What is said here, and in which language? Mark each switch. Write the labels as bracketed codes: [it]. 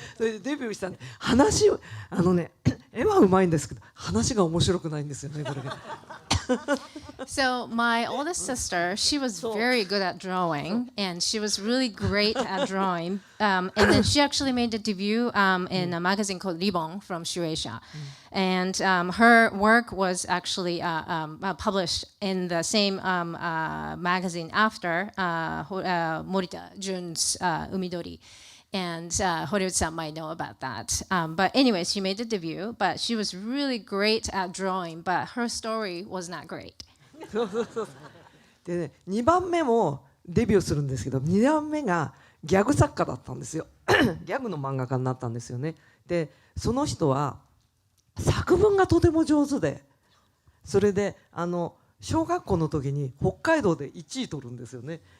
[ja] それでデビューしたんで、話を絵はうまいんですけど話が面白くないんですよね、これが。 [en] So my oldest sister, she was very good at drawing, and she was really great at drawing. And then she actually made a debut in a magazine called Ribbon from Shueisha. And her work was actually published in the same magazine after Morita Jun's Umidori. And Horiuchi-san might know about that. But anyway, she made the debut, but she was really great at drawing, but her story was not great. [ja] でね、2番目もデビューするんですけど、2番目がギャグ作家だったんですよギャグの漫画家になったんですよね。でその人は作文がとても上手で、それで小学校の時に北海道で1位取るんですよね。